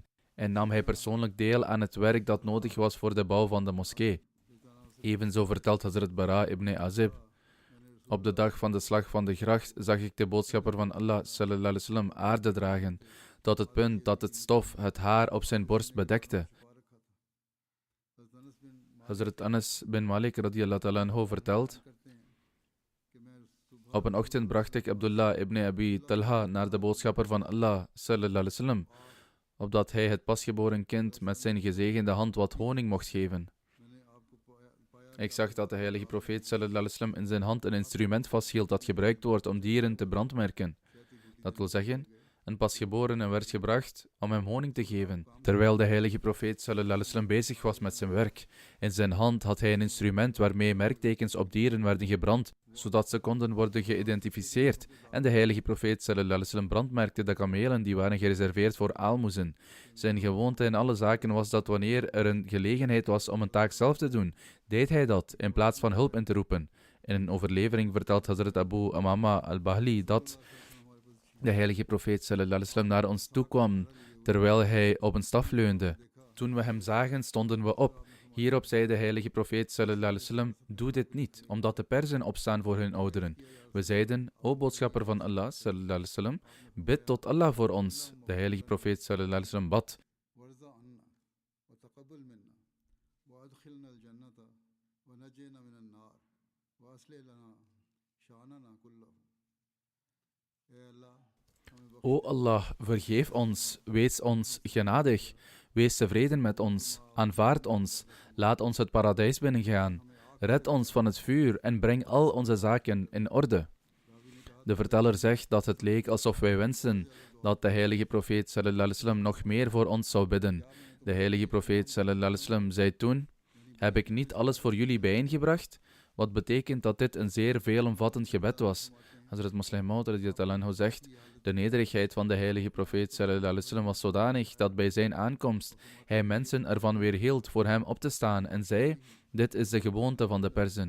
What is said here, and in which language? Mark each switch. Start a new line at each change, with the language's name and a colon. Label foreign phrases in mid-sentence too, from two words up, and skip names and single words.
Dutch: En nam hij persoonlijk deel aan het werk dat nodig was voor de bouw van de moskee. Evenzo vertelt Hazrat Bara ibn Azib: op de dag van de slag van de gracht zag ik de boodschapper van Allah
Arabic: صلى الله عليه وسلم
Dutch: aarde dragen, tot het punt dat het stof het haar op zijn borst bedekte. Hazrat Anas bin Malik
Arabic: رضي الله تعالى عنه
Dutch: vertelt: op een ochtend bracht ik Abdullah ibn Abi Talha naar de boodschapper van Allah
Arabic: صلى الله عليه وسلم,
Dutch: opdat hij het pasgeboren kind met zijn gezegende hand wat honing mocht geven. Ik zag dat de heilige profeet
Arabic: صلى الله عليه وسلم
Dutch: in zijn hand een instrument vasthield dat gebruikt wordt om dieren te brandmerken. Dat wil zeggen, een pasgeborene werd gebracht om hem honing te geven, terwijl de heilige profeet
Arabic: صلى الله عليه وسلم
Dutch: bezig was met zijn werk. In zijn hand had hij een instrument waarmee merktekens op dieren werden gebrand, zodat ze konden worden geïdentificeerd. En de heilige profeet
Arabic: صلى الله عليه وسلم
Dutch: brandmerkte de kamelen die waren gereserveerd voor aalmoezen. Zijn gewoonte in alle zaken was dat wanneer er een gelegenheid was om een taak zelf te doen, deed hij dat in plaats van hulp in te roepen. In een overlevering vertelt Hazrat Abu Amama al-Bahli dat de heilige profeet
Arabic: صلى الله عليه وسلم
Dutch: naar ons toekwam terwijl hij op een staf leunde. Toen we hem zagen, stonden we op. Hierop zei de heilige profeet
Arabic: صلى الله عليه وسلم:
Dutch: doe dit niet, omdat de Perzen opstaan voor hun ouderen. We zeiden: o boodschapper van Allah
Arabic: صلى الله عليه وسلم,
Dutch: bid tot Allah voor ons. De heilige profeet
Arabic: صلى الله عليه وسلم
Dutch: bad: o Allah, vergeef ons, wees ons genadig, wees tevreden met ons, aanvaard ons, laat ons het paradijs binnengaan, red ons van het vuur en breng al onze zaken in orde. De verteller zegt dat het leek alsof wij wensen dat de heilige profeet
Arabic: صلى الله عليه وسلم
Dutch: nog meer voor ons zou bidden. De heilige profeet
Arabic: صلى الله عليه وسلم
Dutch: zei toen: heb ik niet alles voor jullie bijeengebracht? Wat betekent dat dit een zeer veelomvattend gebed was. Hazrat Muslim Maud
Arabic: رضي الله عنه
Dutch: zegt: de nederigheid van de heilige profeet
Arabic: صلى الله عليه وسلم
Dutch: was zodanig dat bij zijn aankomst hij mensen ervan weerhield voor hem op te staan en zei: dit is de gewoonte van de Perzen.